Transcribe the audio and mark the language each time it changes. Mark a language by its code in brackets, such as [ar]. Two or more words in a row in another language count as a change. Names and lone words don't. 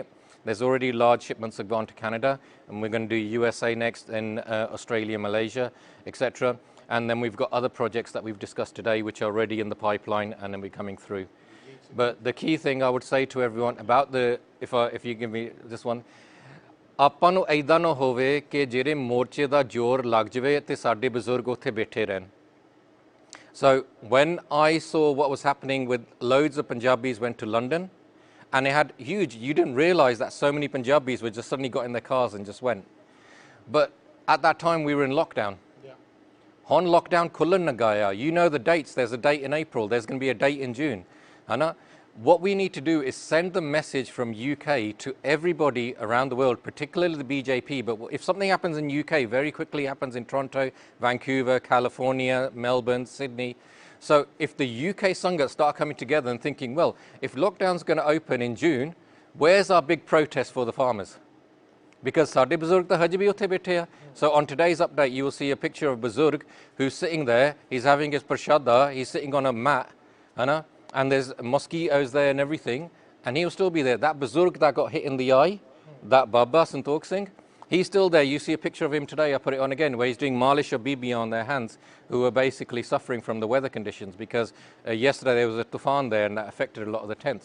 [en] There's already large shipments have gone to Canada, and we're going to do USA next, in Australia, Malaysia, etc. And then we've got other projects that we've discussed today, which are already in the pipeline and then we're coming through. But the key thing I would say to everyone about if you give me this one, [pa] ਆਪਾਂ ਨੂੰ ਐਦਾਂ ਨਾ ਹੋਵੇ ਕਿ ਜਿਹੜੇ ਮੋਰਚੇ ਦਾ ਜ਼ੋਰ ਲੱਗ ਜਾਵੇ ਤੇ ਸਾਡੇ ਬਜ਼ੁਰਗ ਉੱਥੇ ਬੈਠੇ ਰਹਿਣ. [en] So when I saw what was happening with loads of Punjabis went to London, and it had huge, you didn't realize that so many Punjabis were just suddenly got in their cars and just went. But at that time we were in lockdown. On lockdown [pa] ਖੁੱਲ੍ਹਣ ਨਾ ਗਿਆ. [en] You know the dates. There's a date in April. There's going to be a date in June. What we need to do is send the message from UK to everybody around the world, particularly the BJP. But if something happens in UK, very quickly happens in Toronto, Vancouver, California, Melbourne, Sydney. So if the UK Sangat start coming together and thinking, well, if lockdown's going to open in June, where's our big protest for the farmers? [pa] Because ਸਾਡੇ ਬਜ਼ੁਰਗ ਤਾਂ ਹਜੇ ਵੀ ਉੱਥੇ ਬੈਠੇ ਆ. [en] So on today's update, you will see a picture of Buzurg who's sitting there. He's having his prashada. He's sitting on a mat, and there's mosquitoes there and everything. And he'll still be there. That Buzurg that got hit in the eye, that Baba Santok Singh, he's still there. You see a picture of him today. I put it on again, where he's doing malish or bibi on their hands, who are basically suffering from the weather conditions because yesterday there was a tufan there and that affected a lot of the tents.